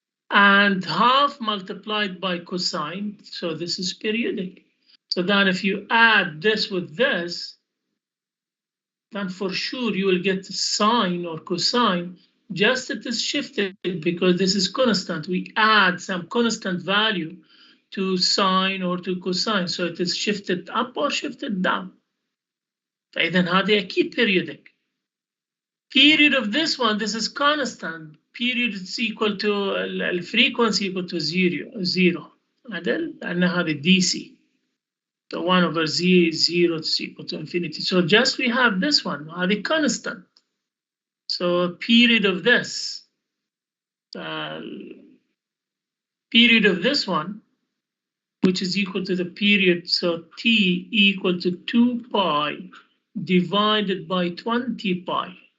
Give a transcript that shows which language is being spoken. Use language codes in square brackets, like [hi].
[en] And half multiplied by cosine, so this is periodic. So then if you add this with this, then for sure you will get sine or cosine. Just it is shifted because this is constant. We add some constant value to sine or to cosine, so it is shifted up or shifted down. [ar] فإذا هذه أكيد periodic. [en] Period of this one, this is constant. Period is equal to frequency equal to zero. [ar] عدل لأن هذه DC. [en] So 1 over z is 0 is equal to infinity. So just we have this one, the constant. So period of this, period of this one, which is equal to the period, so t equal to 2 pi divided by 20 pi.